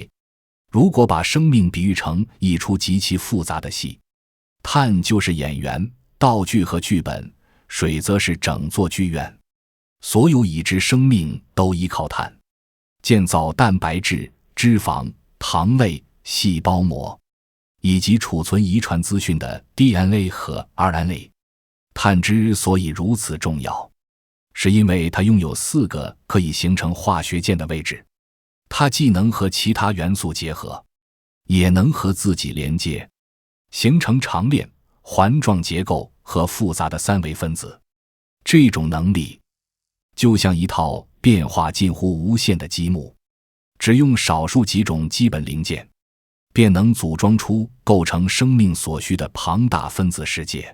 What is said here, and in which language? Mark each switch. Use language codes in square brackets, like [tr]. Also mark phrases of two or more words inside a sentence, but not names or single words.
[zh] 如果把生命比喻成一出極其複雜的戲，碳就是演員、道具和劇本，水則是整座劇院。所有已知生命都依靠碳建造蛋白質、脂肪、糖類、細胞膜，以及儲存遺傳資訊的 DNA 和 RNA。碳之所以如此重要，是因為它擁有4個可以形成化學键的位置。它既能和其他元素結合，也能和自己連接，形成長鏈、環狀結構和複雜的3維分子。這種能力就像一套變化近乎無限的積木，只用少數幾種基本零件，便能組裝出構成生命所需的龐大分子世界。